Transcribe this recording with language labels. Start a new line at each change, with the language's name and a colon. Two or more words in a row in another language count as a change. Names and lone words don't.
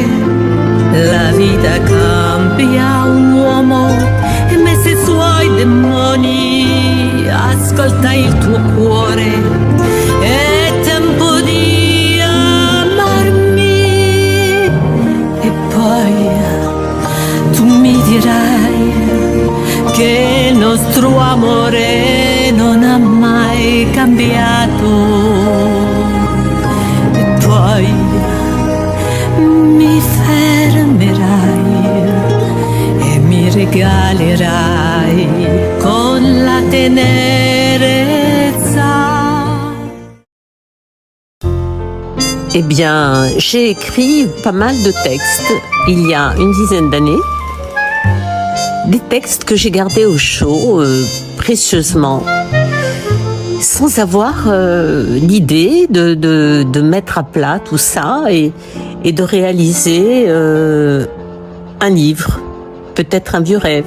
Italian: La vita cambia un uomo e messe i suoi demoni, ascolta il tuo cuore, è tempo di amarmi e poi tu mi dirai che il nostro amore non ha mai cambiato. Poi mi fermerai e mi regalerai con la tenerezza.
French: Eh bien, j'ai écrit pas mal de textes il y a une dizaine d'années. Des textes que j'ai gardés au chaud précieusement, sans avoir l'idée de mettre à plat tout ça et de réaliser un livre, peut-être un vieux rêve.